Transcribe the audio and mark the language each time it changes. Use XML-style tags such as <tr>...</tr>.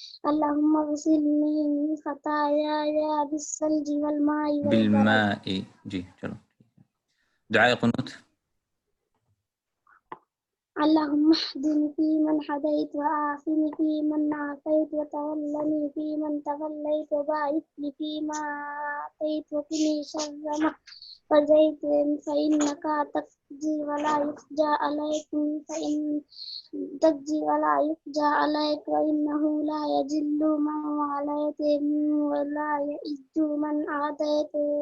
<ar>اللهم اغسلني من خطاياي بالثلج والماء والبرد. بالماء</ar> <hi>जी चलो दुआ कुनूत</hi> <ar>اللهم اهدني فيمن هديت وعافني فيمن عافيت وتولني فيمن توليت وبارك لي فيما أعطيت وقني شر ما قضيت فإنك تقضي ولا يقضى عليك وإنه لا يذل من واليت ولا يعز من عاديت.</ar>